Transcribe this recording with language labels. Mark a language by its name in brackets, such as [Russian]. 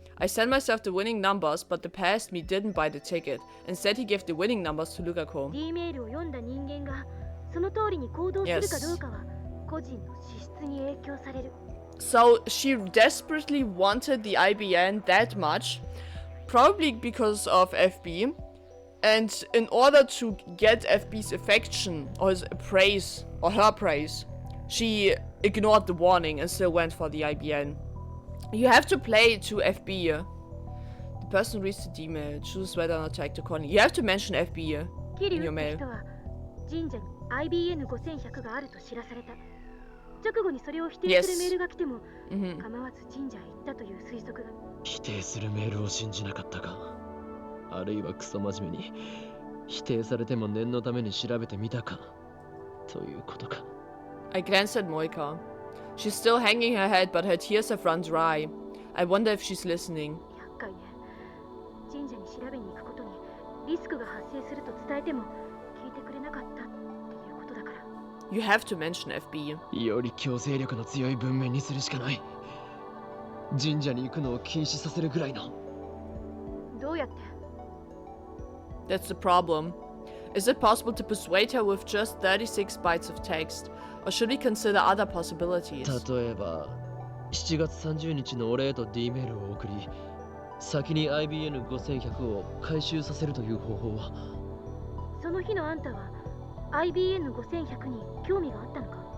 [English] I sent myself the winning numbers, but the past me didn't buy the ticket. Instead, he gave the winning numbers to Lukako. [Japanese] D メールを読んだ人間がその通りに行動するかどうかは個人の資質に影響される。 [English] So she desperately wanted the IBN that much, probably because of FB, and in order to get FB's affection or his praise or her praise, she ignored the warning and still went for the IBN. You have to play to FB. The person reads the email, choose whether or not to act accordingly. You have to mention FB in your mail. [Japanese] 神社に IBN5100 があると知らされた。直後にそれを否定するメールが来ても構わず神社へ行ったという推測が。否定するメールを信じなかったか。あるいはクソ真面目に否定されても念のために調べてみたかということか。 [English] I glanced at Moika. She's still hanging her head, but her tears have run dry. I wonder if she's listening. [Japanese] 厄介ね。神社に調べに行くことにリスクが発生すると伝えても聞いてくれなかったっていうことだから。 [English] You have to mention FB. [Japanese] より強制力の強い文面にするしかない。神社に行くのを禁止させるぐらいの。どうやって？ [English] That's the problem. Is it possible to persuade her with just 36 bytes of text? Or should we consider other possibilities? [Japanese] 例えば 7月30日のお礼と D メールを送り、先に IBN5100 を回収させるという方法は。その日のあんたは IBN5100 に興味があったのか？